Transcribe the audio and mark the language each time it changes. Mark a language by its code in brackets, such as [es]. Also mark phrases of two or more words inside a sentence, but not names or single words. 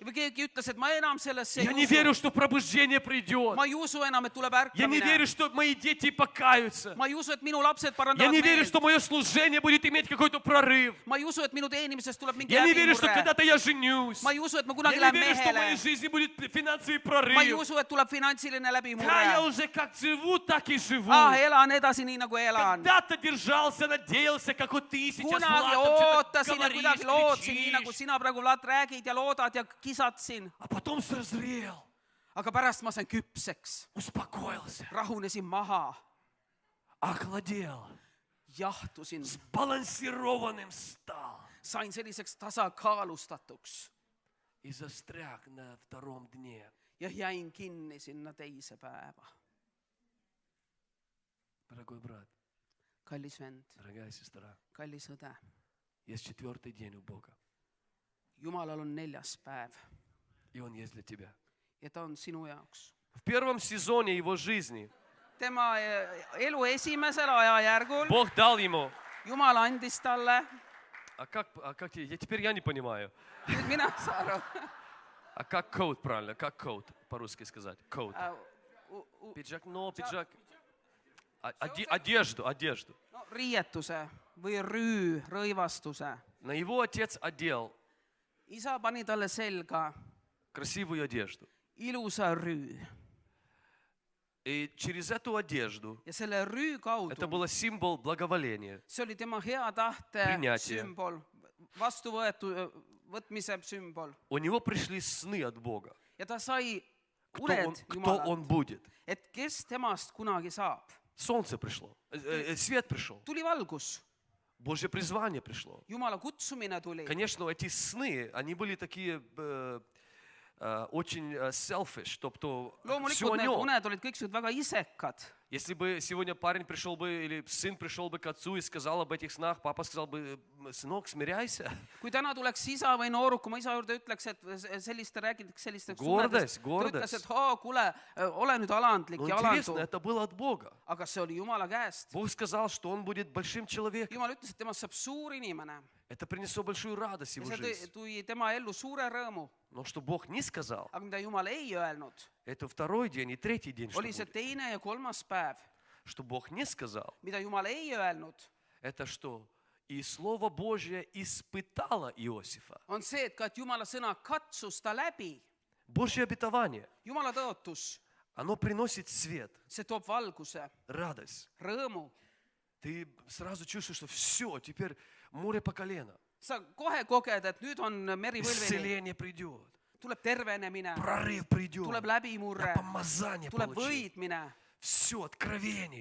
[et] või keegi ütles, et ma enam sellesse [ru] Я [et] ei [ru] не верю, [et] usu, [ru] что пробуждение придет. [et] ma ei usu enam, et tuleb [ru] Я не верю, [et] ärkamine, [ru] что мои дети покаются. [et] ma ei usu, et minu lapsed [ru] Я [et] parandavad [ru] не верю, [et] meelt, [ru] что мое служение будет иметь какой-то прорыв. [et] ma ei usu, et minu teenimisest tuleb mingi [ru] Я не верю, что [et] läbimurre, [ru] когда-то я женюсь. [et] ma ei usu, et ma [ru] Я [et] kunagi [ru] не [et] lähen [ru] верю, что в моей [et] mehele, [ru] жизни будет финансовый [et] ma ei [ru] прорыв. [et] usu, et tuleb finantsiline [ru] Да, я [et] läbimurre. [ru] уже как живу, так и живу. [et] elan edasi nii, nagu elan. [ru] Когда-то держался, надеялся, как вот ты сейчас, [et] kunagi [ru] Влад, там что-то [et] ootasin ja [ru] говоришь, [et] kuidagi lootsin, nii nagu [ru] кричишь. [et] sina praegu räägid ja loodad ja kisad siin. [ru] А потом созрел, [et] aga pärast ma sain küpseks, [ru] успокоился, [et] rahunesin maha, [ru] охладел, [et] jahtusin, [ru] сбалансированным стал [et] sain selliseks tasakaalustatuks [ru] и застряг на втором дне. [et] ja jäin kinni sinna teise päeva. [ru] Дорогой брат, [et] kallis vend, [ru] дорогая сестра, [et] kallis õde, [ru] есть 4-й день у Бога, [et] Jumalal on 4. päev [ru] и Он есть для тебя. [et] ja ta on sinu jaoks. [ru] В первом сезоне его жизни [et] tema elu esimesel ajajärgul [ru] Бог дал ему. [et] Jumal andis talle, [ru] А как теперь я не понимаю. [et] nüüd mina saan aru, [ru] А как коут правильно? Как коут по-русски сказать? Коут. Пиджак, пиджак. Одежду. [et] no, riietuse või rõivastuse. [ru] На его отец одел [et] isa pani talle selga [ru] красивую одежду. [et] ilusa rüü [ru] И через эту одежду, [et] ja selle rüü kaudu, [ru] это был символ благоволения, [et] see oli tema hea tahte [ru] Принятие. [et] sümbol, võtmise sümbol [ru] у него пришли сны от Бога. [et] ja ta sai [ru] Кто [et] uned [ru] он [et] Jumalalt, [ru] будет. [et] et kes temast kunagi saab. [ru] Солнце пришло, свет пришел, [et] tuli valgus, [ru] Божье призвание пришло. [et] Jumala kutsumine tuli. [ru] Конечно, эти сны, они были такие очень selfish, тобто все [et] loomulikult [ru] о [et] need [ru] нем. [et] uned olid kõik väga isekad. [ru] Если бы сегодня парень пришел бы, или сын пришел бы к отцу и сказал об этих снах, папа сказал бы, сынок, смиряйся. [et] Kui täna tuleks isa või nooruk oma isa juurde ütleks, et räägitakse sellistest Gordes, ta gordes. ütles, et kuule, ole nüüd alandlik [ru] Но [et] ja [ru] интересно, [et] alandu. [ru] это было от Бога. [et] Aga see oli Jumala käest. [ru] Бог сказал, что он будет большим человеком. [et] Jumal ütles, et temast saab suur inimene. [ru] Это принесло большую радость в [et] Ja [ru] его [et] see [ru] жизнь. [et] tõi tema ellu suure rõõmu. [ru] Но что Бог не сказал, [et] Aga mida Jumal ei öelnud, [ru] это второй день и третий день, что [et] oli see [ru] будет. [et] teine ja kolmas päev. [ru] Что Бог не сказал, [et] Mida Jumal ei öelnud, [ru] это что и Слово Божье испытало Иосифа. [et] on see, et ka et Jumala sõna katsus ta läbi. [ru] Божье обетование, [et] Jumala tõotus, [ru] оно приносит свет, [et] see toob valguse, [ru] радость. [et] rõõmu. [ru] Ты сразу чувствуешь, что все, теперь море по колено. [et] Sa kohe koged, et nüüd on meri põlveni. [ru] Исцеление придет, [et] Tuleb tervenemine, [ru] прорыв придет, [et] tuleb läbimurre, [ru] я помазание [et] tuleb [ru] получу. [et] võitmine, [ru] Все, откровение.